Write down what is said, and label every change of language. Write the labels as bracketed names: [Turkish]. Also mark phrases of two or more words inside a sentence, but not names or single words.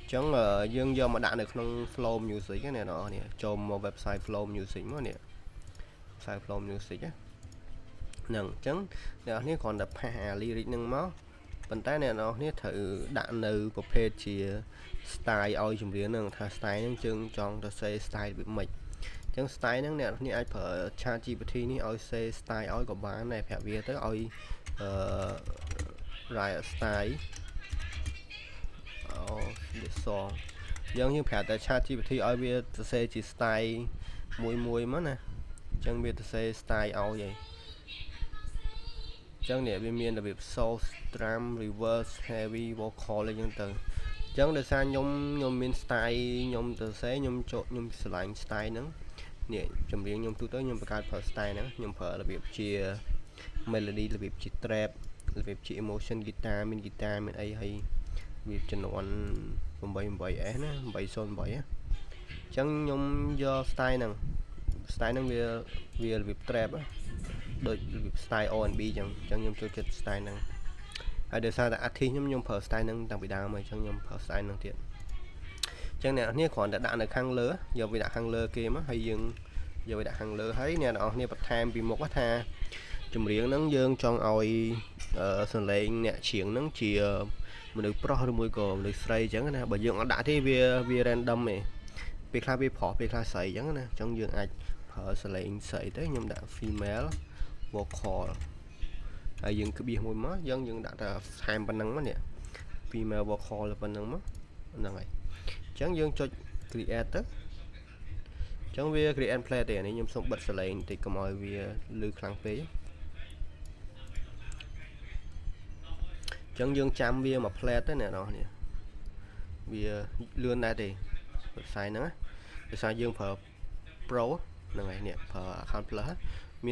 [Khmer] ញ្ចឹងយើងយកមកដាក់នៅក្នុង Flow Music ណាអ្នកនរគ្នាចូលមក website Flow Music មកនេះ website Flow Music ហ្នឹងអញ្ចឹងអ្នកនរគ្នាគ្រាន់តែផាសអា lyric ហ្នឹងមកប៉ុន្តែអ្នកនរគ្នាត្រូវដាក់នៅប្រភេទជា style ឲ្យចម្រៀងហ្នឹងថា style ហ្នឹងយើងចង់ទៅសេ style វាម៉េចអញ្ចឹង style ហ្នឹងអ្នកនរគ្នាអាចប្រើ ChatGPT នេះឲ្យសេ style ឲ្យក៏បានដែរប្រាប់វាទៅឲ្យ [English] write style this song [Khmer] យើងប្រាប់តែ ChatGPT ឲ្យវាសរសេរជា style មួយមកណាអញ្ចឹងវាសរសេរ style ឲ្យហើយអញ្ចឹងនេះវាមានរបៀប [English] soul drum reverse heavy vocal [Khmer] អីចឹងទៅអញ្ចឹងដោយសារខ្ញុំមាន style ខ្ញុំទៅសរសេរខ្ញុំឆ្លាញ់ style ហ្នឹងនេះចម្រៀងខ្ញុំទូទៅខ្ញុំបង្កើតប្រើ style ហ្នឹងខ្ញុំប្រើរបៀបជា melody របៀបជា trap របៀបជា [English] emotion guitar [Khmer] មាន guitar មានអីហើយវាចំនួន 88S ណា808ណាចឹងខ្ញុំយក style ហ្នឹងវារបៀប trap ដូចរបៀប [English] style R&B [Khmer] ចឹងខ្ញុំចូលចិត្ត style ហ្នឹងហើយដោយ សារតែ artist ខ្ញុំប្រើ style ហ្នឹងតាំងពីដើមហើយចឹងខ្ញុំប្រើ style ហ្នឹងទៀតចឹងអ្នកនរគ្នាគ្រាន់តែដាក់នៅខាងលើយកវាដាក់ខាងលើគេមកហើយយើងយក វាដាក់ខាងលើហើយអ្នកនរគ្នាបន្ថែមពីមុខថាចម្រៀងហ្នឹងយើងចង់ឲ្យសលេងអ្នកច្រៀងហ្នឹងជា មនុស្សប្រុសឬមួយក៏មនុស្សស្រីចឹងណាបើយើងអត់ដាក់ទេវា random ឯងពេលខ្លះវាប្រុសពេលខ្លះស្រីចឹងណាចឹងយើងអាចប្រើសលេងស្រីទៅខ្ញុំដាក់ [English] female vocal [Khmer] ហើយយើងក្បៀសមួយមកយើងដាក់តែថែមប៉ុណ្ណឹងមកនេះ [English] female vocal [Khmer] ប៉ុណ្ណឹងមកហ្នឹងហើយចឹងយើងចុច create ទៅចឹងវា [English] create play [Khmer] ទេនេះខ្ញុំសូមបិទសលេងបន្តិចកុំឲ្យវាលឺខ្លាំងពេក ចឹងយើងចាំវាមក play ទៅអ្នកនរគ្នាវាលឿនដែរទេខ្សែហ្នឹងដោយសារយើងប្រើ pro ហ្នឹងហើយនេះប្រើ [English] account plus [Khmer] មាន